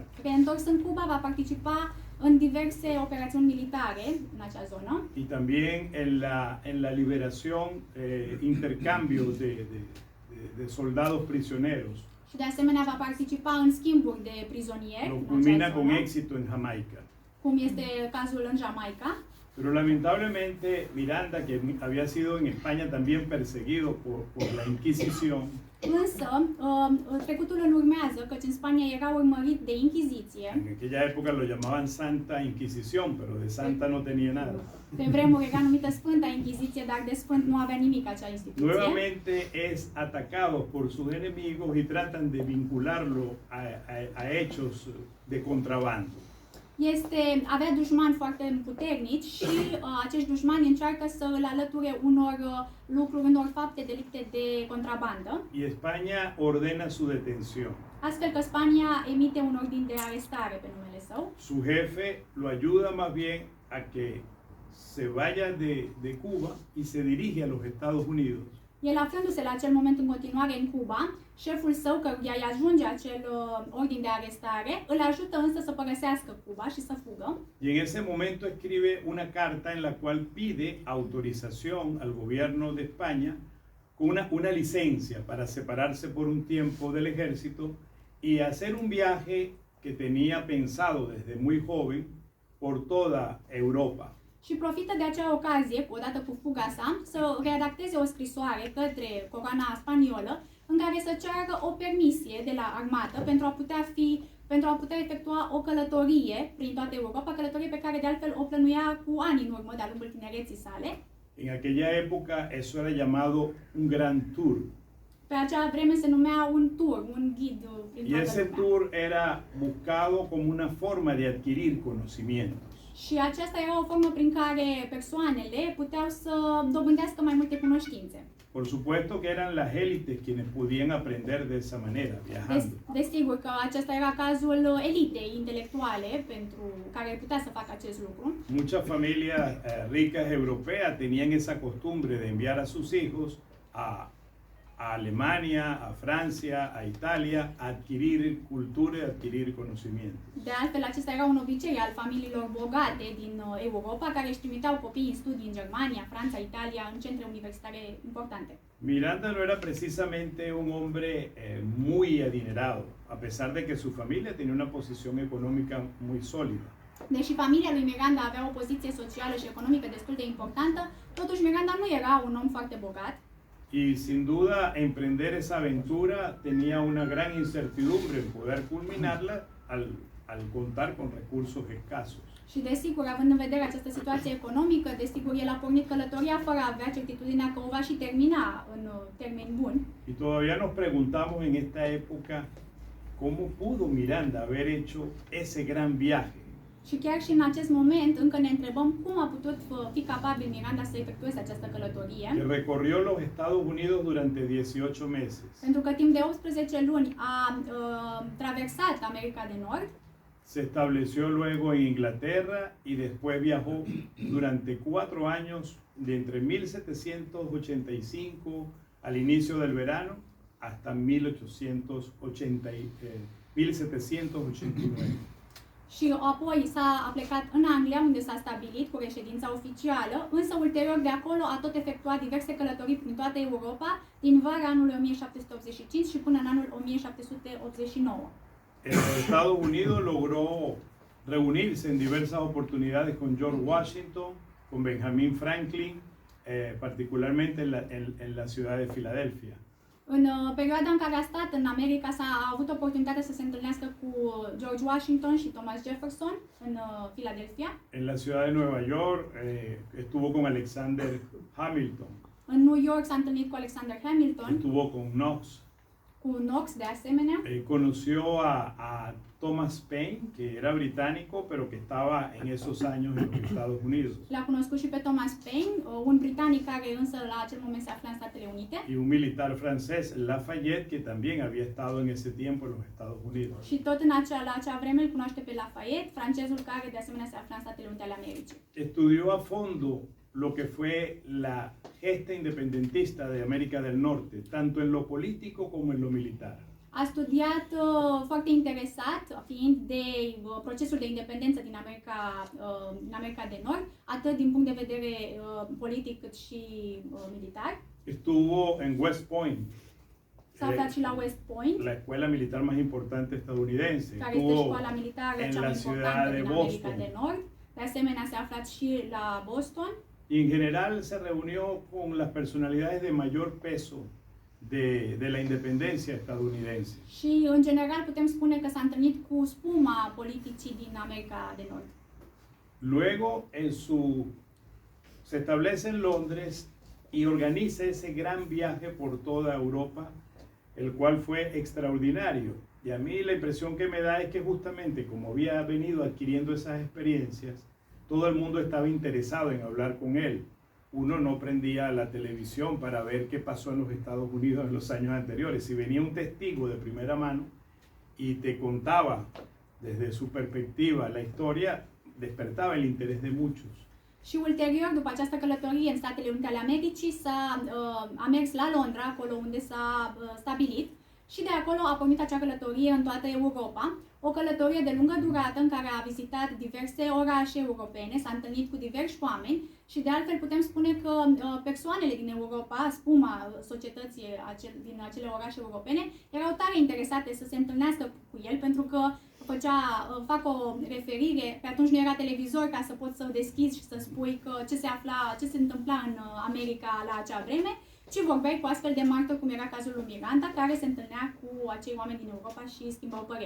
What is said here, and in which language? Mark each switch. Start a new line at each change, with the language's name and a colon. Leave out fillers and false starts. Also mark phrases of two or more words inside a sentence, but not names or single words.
Romanian: Reîntors în Cuba, va participa în diverse operațiuni militare în acea zonă.
Spanish: Y también en la liberación, intercambio de soldados prisioneros.
Romanian: Și de asemenea va participa în schimburi de prizonieri.
Spanish: Lo culmina con éxito en Jamaica.
Romanian: Cum este cazul în Jamaica.
Spanish: Pero lamentablemente Miranda, que había sido en España también perseguido por la Inquisición,
Romanian: însă, trecutul îl urmează, căci în Spania era urmărit de Inchiziție.
Spanish: En aquella época lo llamaban Santa Inquisición, pero de santa no tenía nada.
Romanian: Pe vremuri era numită Sfânta Inchiziție, dar de sfânt nu avea nimic acea instituție.
Spanish: Nuevamente es atacado por sus enemigos y tratan de vincularlo a hechos de contrabando.
Romanian: Avea dușmani foarte puternici și acești dușmani încearcă să îl alăture unor lucruri, unor fapte, delicte de contrabandă.
Spanish: Y España ordena su detención.
Romanian: Astfel că Spania emite un ordin de arestare pe numele său.
Spanish: Su jefe lo ayuda más bien a que se vaya de Cuba y se dirige a los Estados Unidos.
Romanian: El aflându-se la acel moment în continuare în Cuba, șeful său, căruia îi ajunge acel ordin de arestare, îl ajută însă să părăsească Cuba și să fugă.
Spanish: Y en ese momento escribe una carta en la cual pide autorización al gobierno de España con una licencia para separarse por un tiempo del ejército y hacer un viaje que tenía pensado desde muy joven por toda Europa.
Romanian: Și profită de acea ocazie, odată cu fuga sa, să redacteze o scrisoare către coroana spaniolă în care să ceară o permisie de la armată pentru a putea efectua o călătorie prin toată Europa, călătorie pe care de altfel o plănuia cu ani în urmă, de-a lungul tinereții sale.
Spanish: En aquella época eso era llamado un gran tour.
Romanian: Pe acea vreme se numea un tour, un ghid prin
Spanish: Y
Romanian: toată
Spanish: ese
Romanian: lumea.
Spanish: tour era buscado como una forma de adquirir conocimientos.
Romanian: Și aceasta era o formă prin care persoanele puteau să dobândească mai multe cunoștințe.
Spanish: Por supuesto que eran las élites quienes podían aprender de esa manera, viajando.
Romanian: Desigur că acesta era cazul elitei intelectuale pentru care putea să facă acest lucru.
Spanish: Muchas familias ricas europeas tenían esa costumbre de enviar a sus hijos a Alemania, a Francia, a Italia, a adquirir cultura y adquirir conocimiento.
Romanian: De altfel, acesta era un obicei al familiilor bogate din Europa, care își trimiteau copiii în studii în Germania, Franța, Italia, în centre universitare importante.
Spanish: Miranda no era precisamente un hombre muy adinerado, a pesar de que su familia tenía una posición económica muy sólida.
Romanian: Deși familia lui Miranda avea o poziție socială și economică destul de importantă, totuși Miranda nu era un om foarte bogat.
Spanish: Y sin duda emprender esa aventura tenía una gran incertidumbre en poder culminarla al contar con recursos escasos.
Romanian: Și desigur, având în vedere această situație economică, desigur, el a pornit călătoria fără a avea certitudinea că o va și termina în termeni buni.
Spanish: Y todavía nos preguntamos en esta época cómo pudo Miranda haber hecho ese gran viaje.
Romanian: Și chiar și în acest moment încă ne întrebăm cum a putut fi capabil Miranda să efectueze această călătorie.
Spanish: Que recorrió los Estados Unidos durante 18 meses.
Romanian: Pentru că timp de 18 luni a traversat America de Nord.
Spanish: Se estableció luego en Inglaterra y después viajó durante 4 años de entre 1785 al inicio del verano hasta 1789.
Romanian: Și apoi a plecat în Anglia, unde s-a stabilit cu reședința oficială, însă ulterior de acolo a tot efectuat diverse călătorii prin toată Europa, din vara anului 1785 și până în anul 1789.
Spanish: En los Estados Unidos logró reunirse en diversas oportunidades con George Washington, con Benjamin Franklin, particularmente en la ciudad de Filadelfia.
Romanian: În perioada în care a stat în America s-a avut oportunitatea să se întâlnească cu George Washington și Thomas Jefferson în Philadelphia.
Spanish: En la ciudad de Nueva York estuvo con Alexander Hamilton.
Romanian: În New York s-a întâlnit cu Alexander Hamilton.
Spanish: Estuvo con Knox.
Romanian: Cu Knox de asemenea.
Spanish: Conoció a Thomas Paine, que era británico, pero que estaba en esos años en los Estados Unidos.
Romanian: L-a cunoscut și pe Thomas Paine, un britanic care însă la acel moment se afla în Statele Unite.
Spanish: Y un militar francés, Lafayette, que también había estado en ese tiempo en los Estados Unidos.
Romanian: Și tot la acea vreme îl cunoaște pe Lafayette, francezul care de asemenea se afla în Statele Unite ale Americii.
Spanish: Estudió a fondo lo que fue la gesta independentista de América del Norte, tanto en lo político como en lo militar.
Romanian: A studiat foarte interesat, fiind de procesul de independență din America de Nord, atât din punct de vedere politic cât și militar.
Spanish: Estuvo en West Point.
Romanian: S-a aflat și la West Point,
Spanish: la escuela militar más importante estadounidense.
Romanian: Care este școala militară
Spanish: en
Romanian: cea
Spanish: la
Romanian: mai
Spanish: ciudad
Romanian: importantă
Spanish: de
Romanian: din
Spanish: Boston.
Romanian: America de Nord. De asemenea, se aflat și la Boston.
Spanish: Y en general se reunió con las personalidades de mayor peso de la independencia estadounidense.
Romanian: Și, în general, putem spune că s-a întâlnit cu spuma politicii din America de Nord.
Spanish: Luego, se establece en Londres y organiza ese gran viaje por toda Europa, el cual fue extraordinario. Y a mí la impresión que me da es que justamente como había venido adquiriendo esas experiencias, todo el mundo estaba interesado en hablar con él. Uno no prendía la televisión para ver qué pasó en los Estados Unidos en los años anteriores. Si venía un testigo de primera mano y te contaba desde su perspectiva la historia, despertaba el interés de muchos.
Romanian: Și ulterior, după această călătorie în Statele Unite ale Americii, a mers la Londra, acolo unde s-a stabilit, și de acolo a pornit acea călătorie în toată Europa, o călătorie de lungă durată în care a vizitat diverse orașe europene, s-a întâlnit cu diversi oameni și de altfel putem spune că persoanele din Europa, spuma societății din acele orașe europene, erau tare interesate să se întâlnească cu el pentru că fac o referire, pe atunci nu era televizor ca să poți să deschizi și să spui că ce se întâmpla în America la acea vreme, ci vorbeai cu astfel de martori, cum era cazul lui Miranda, care se întâlnea cu acei oameni din Europa și schimbau păreri.